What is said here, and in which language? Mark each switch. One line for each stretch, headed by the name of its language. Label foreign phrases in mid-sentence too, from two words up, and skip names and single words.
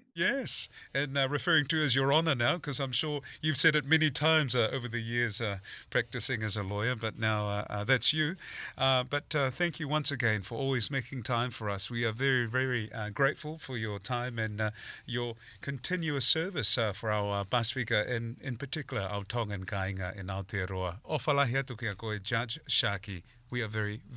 English: Yes, and referring to as Your Honour now, because I'm sure you've said it many times over the years practicing as a lawyer, but now that's you. But thank you once again for always making time for us. We are very grateful for your time and your continuous service for our Pasifika, and in particular our Tongan kāinga in Aotearoa.
Tongan: O whalahi atu kia koe,
English: Judge Sharkey. We are very